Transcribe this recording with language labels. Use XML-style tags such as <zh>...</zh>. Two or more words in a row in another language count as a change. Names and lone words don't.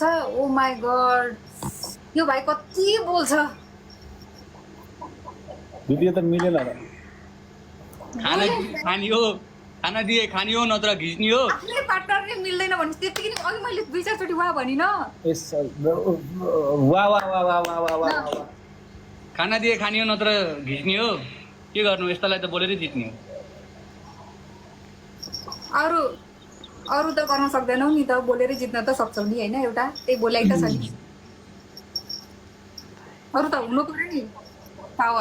<en>Oh my god,</en> <ne>यो भाइ कति बोल्छ। भिडियो त मिलेन र। खाना दिए खानी हो नत्र घिच्नी हो। आफ्नै पार्टनरले मिल्दैन भने त्यतिकै नि अघि मैले 2-4 चोटि वा भनिन। वाह वाह वाह वाह वाह वाह वाह। खाना दिए खानी हो नत्र घिच्नी हो, के गर्नु, यस्तालाई त बोलेरै जित्ने हो। अरू त गर्न सक्दैनौ नि त, बोलेरै जित्न त सक्छौ नि होइन, एउटा त्यही बोलाइ त छ नि। अरू त हुनु पर्यो नि पावर।</ne>